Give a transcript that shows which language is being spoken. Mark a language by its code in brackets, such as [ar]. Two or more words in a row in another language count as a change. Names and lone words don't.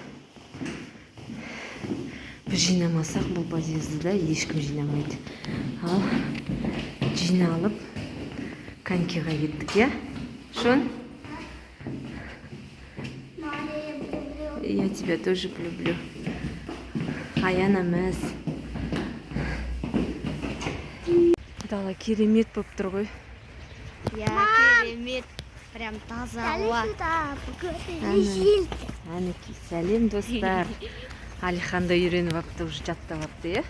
[kk] Біз жинамасақ, бұл подъезді да ешкім жинамайды. Ал жиналып конькиға кеттік, я? [ru] Шон? Я тебя тоже люблю. [kk] Аяна мәз. Дала керемет болып тұр ғой. Я керемет. Прям таза ауа. Әнекей, сәлем достар. Алихан да үйреніп апты, уже жаттап апты, е?